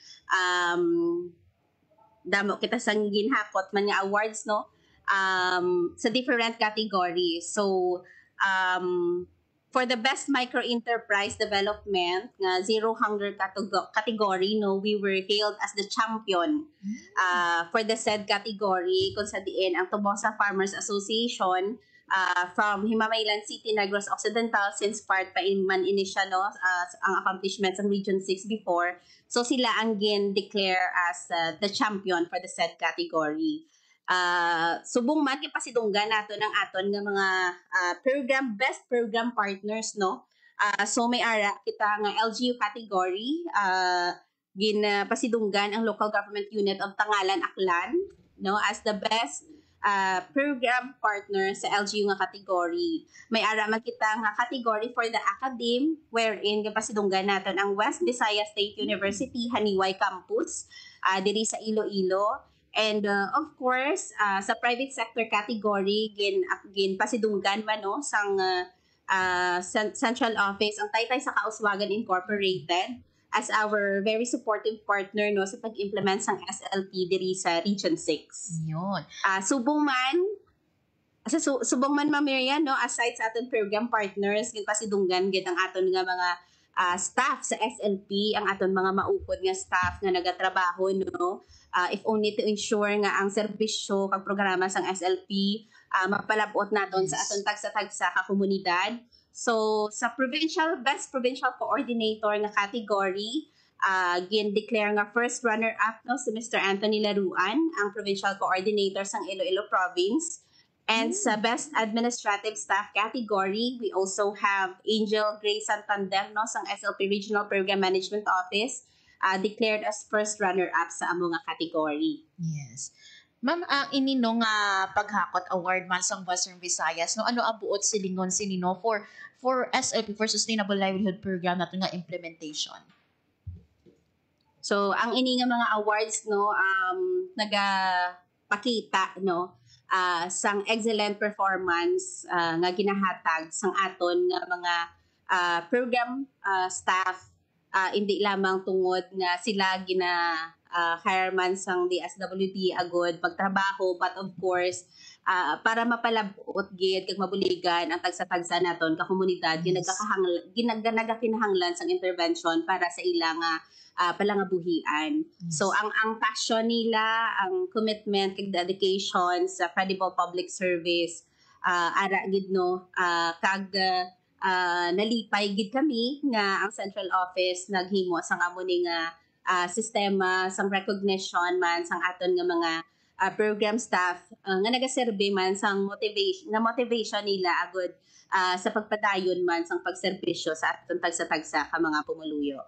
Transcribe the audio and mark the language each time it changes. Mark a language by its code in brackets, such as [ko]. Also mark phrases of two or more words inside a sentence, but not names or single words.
[hil] Damo kita sang ginhapot man nga awards no. Sa [en] different categories. So for the best micro enterprise development [hil] nga [en] zero hunger category [hil] no, [en] we were hailed as the champion for the said category [hil] kung sa diin ang Tobosa Farmers Association from Himamaylan City, Negros Occidental, [en] since part [hil] pa man siya no ang accomplishments ng Region 6 before, so sila ang declare [en] as the champion for the said category. [hil] Subong man kipasidunggan nato ng aton nga mga best program partners no. So may ara kita nga [en] LGU category, [hil] pasidunggan ang [en] local government unit of Tangalan Aklan [hil] no [en] as the best program partner [hil] sa LGU nga category. May ara man kita nga category [en] for the academe, [hil] wherein pasidunggan naton ang West Visayas State University Haniway Campus diri sa Iloilo. [en] And of course, [hil] sa [en] private sector category, [hil] gin pasidunggan man no sang [en] central office [hil] ang Taytay sa Kauswagan Incorporated [en] as our very supportive partner [hil] no sa pag-implement sang SLP diri sa Region 6. Yun. Subong man Ma'am Miriam no, aside sa aton [en] program partners, [hil] gin pasidunggan gid ang aton nga mga staff sa SLP, ang aton mga maupod nga staff nga nagatrabaho no. If only to ensure nga ang serbisyo kag programa sang SLP mapalabot naton sa aton tagsa-tagsa ka komunidad. So sa [en] best provincial coordinator [hil] nga category, gin-declare nga [en] first runner-up [hil] no si Mr. Anthony Laruan, ang [en] provincial coordinator [hil] sang Iloilo Province. And sa [en] best administrative staff category, we also have [hil] Angel Gray Santander no sang SLP Regional Program Management Office, [en] declared as first runner-up [hil] sa among category. Yes. Ma'am, ang ininong paghakot award man sa Western Visayas, no, ano ang buot silingon sinino for SLP, for Sustainable Livelihood Program nato nga implementation? So, ang ini nga mga awards no nagapakita no sang [en] excellent performance [hil] nga ginahatag sang aton nga mga [en] program staff, [hil] hindi lamang tungod nga sila hire man sang DSWD agod pagtrabaho, [en] but of course [hil] para mapalabot gid kag mabuligan ang tagsa-tagsa naton ka komunidad, ginagakinahanglan sang intervention para sa ilang palangabuhian. So ang passion nila, ang commitment kag dedication sa [en] credible public service, [hil] ara gid no kag nalipay gid kami nga ang central office naghimo sang amo ning sistema sang recognition man sang aton nga mga [en] program staff [hil] nga nagaserbe man sang motivation nila agud sa pagpadayon man sang pagserbisyo sa aton tagsa-tagsa ka mga pumuluyo.